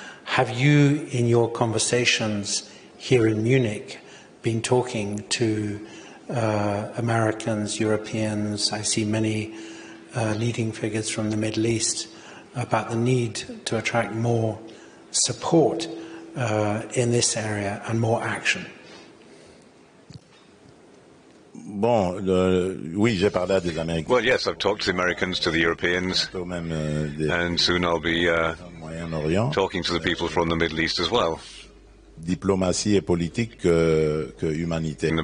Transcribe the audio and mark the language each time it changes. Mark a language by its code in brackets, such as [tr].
[en] Have you, in your conversations here in Munich, been talking to Americans, Europeans? I see many leading figures from the Middle East about the need to attract more support in this area and more action. [fr] Bon, oui, j'ai parlé à des Américains. [en] Well, yes, I've talked to the Americans, to the Europeans, and soon I'll be talking to the people from the Middle East as well. [fr] Diplomatie et politique que humanitaire.